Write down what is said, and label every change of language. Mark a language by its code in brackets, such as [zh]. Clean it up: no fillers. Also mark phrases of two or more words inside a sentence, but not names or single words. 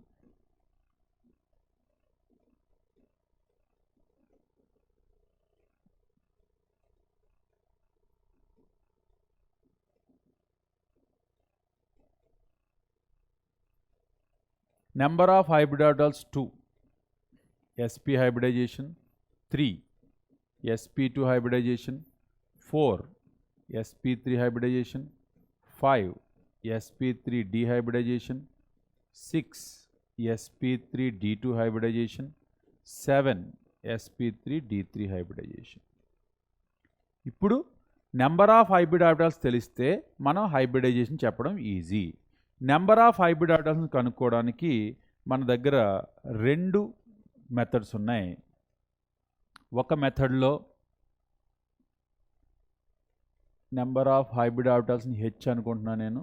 [en] Number of hybrid orbitals 2, sp hybridization, 3 sp2 hybridization, 4 sp3 hybridization, 5 sp3 dehybridization, 6 sp3d2 hybridization, 7 sp3d3 hybridization. [te] ఇప్పుడు [en] number of hybrid orbitals [te] తెలిస్తే మనం హైబ్రిడైజేషన్ చెప్పడం ఈజీ. [en] number of hybrid orbitals [te] కనుక్కోవడానికి మన దగ్గర 2 మెథడ్స్ ఉన్నాయి. ఒక మెథడ్లో [en] number of hybrid orbitals [te] హెచ్ అనుకుంటున్నాను నేను.